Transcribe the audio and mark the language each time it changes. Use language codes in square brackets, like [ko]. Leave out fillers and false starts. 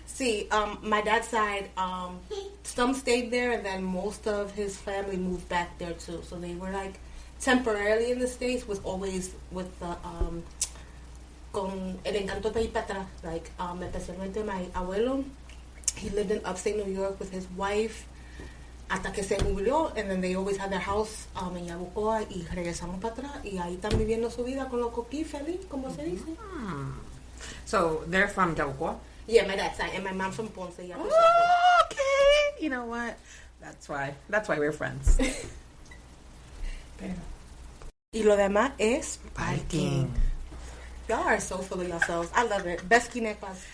[en] See, my dad's side, some stayed there, and then most of his family moved back there too. So they were like temporarily in the States, was always with the [es] con el encanto de ir para atrás. [en] Like especialmente my abuelo, he lived in upstate New York with his wife. [es] Hasta que se murió, [en] and then they always had their house [es] en Yabucoa, y regresamos para atrás, y ahí están viviendo su vida con los coquí feliz, como se dice. [en] So, they're from Yabucoa? Yeah, my dad's side, and my mom's from Ponce. Oh, okay. You know what? That's why we're friends. [es] Y lo demás es [en] biking. Y'all are so full of yourselves. I love it. Best quinequas.